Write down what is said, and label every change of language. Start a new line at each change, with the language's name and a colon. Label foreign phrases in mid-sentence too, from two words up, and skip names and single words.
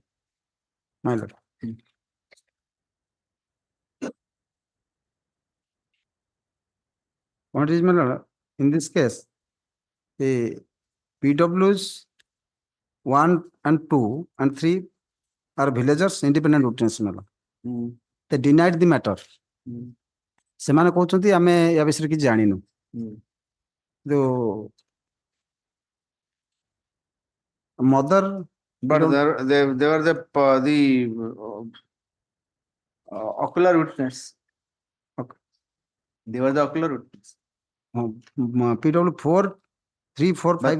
English: My lord. What is my lord? In this case, the PWs 1 and 2 and 3 are villagers independent witness my lord. They denied the matter.
Odia: ସେମାନେ କହୁଛନ୍ତି ଆମେ ୟା ବିଷୟରେ କିଛି ଜାଣିନୁ।
English: Mother, but they were the ocular witness. Okay. They were the ocular witness. PW 4, 3, 4, 5.